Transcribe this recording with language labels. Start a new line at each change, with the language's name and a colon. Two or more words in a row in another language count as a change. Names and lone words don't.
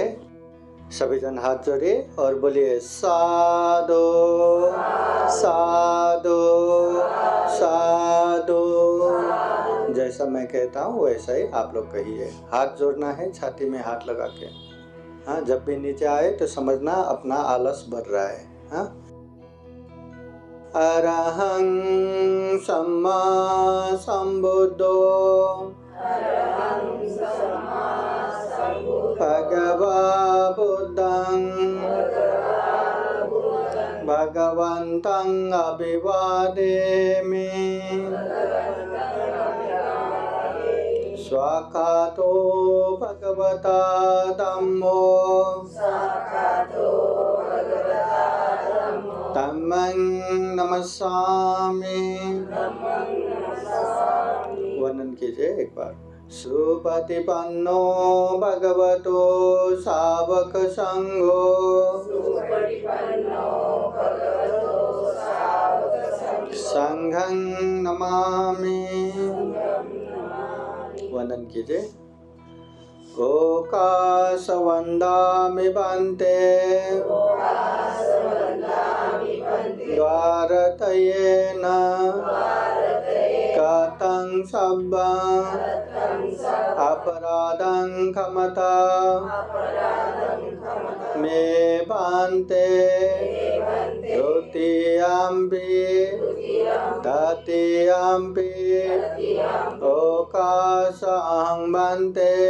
Hindi: सभी जन हाथ जोड़िए और बोलिए साधु साधु साधु। जैसा मैं कहता हूँ वैसा ही आप लोग कहिए। हाथ जोड़ना है छाती में हाथ लगा के। हाँ, जब भी नीचे आए तो समझना अपना आलस बढ़ रहा है। हाँ,
Pali: अरहं सम्मा संबुद्धो भगवा बुद्धं भगवन्तं अभिवादेमि। स्वाखातो भगवता धम्मो धम्मं नमस्सामि।
Hindi: वर्णन कीजिए एक बार।
Pali: सुपतिपन्नो भगवतो सावक संघो संघं नमामि।
Hindi: वर्णन कीजिए।
Pali: ओकाशवन्दामि बन्ते द्वारतयेन कथं सब्बं अपराधं क्षमता मे बन्ते द्वितीयम्पि तृतीयम्पि ओकाशं बन्ते